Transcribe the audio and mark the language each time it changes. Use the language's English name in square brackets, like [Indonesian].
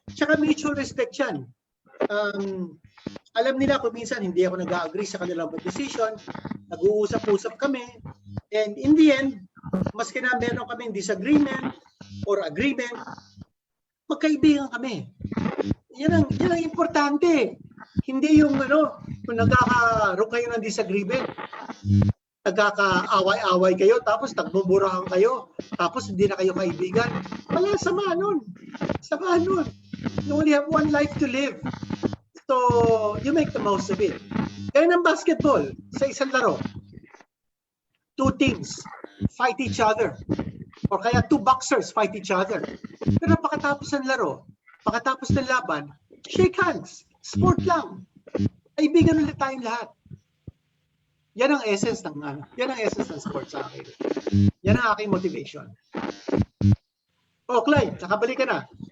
[Filipino] Tsaka mutual respect yan. Alam nila kung minsan hindi ako nag-agree sa kanilang decision, nag-uusap-usap kami, [English] and in the end, [Filipino] maski na meron kaming [English] disagreement or agreement, [Filipino] magkaibigan kami. Yan ang importante. Hindi yung kung nagkakaroon kayo ng disagreement, nagkakaaway-away kayo, tapos nagbuburahan kayo, tapos hindi na kayo kaibigan. Wala, sama nun. Sama nun. [English] You only have one life to live. So, you make the most of it. [Filipino] Kaya ng basketball, sa isang laro, [English] 2 teams fight each other. Or kaya 2 boxers fight each other. [Filipino] Pero pagkatapos ng laro, pagkatapos ng laban, shake hands. Sport lang. Kaibigan ulit tayong lahat. Yan ang essence ng sport sa akin. Yan ang aking motivation. Oh, Clyde, nakabalik ka na.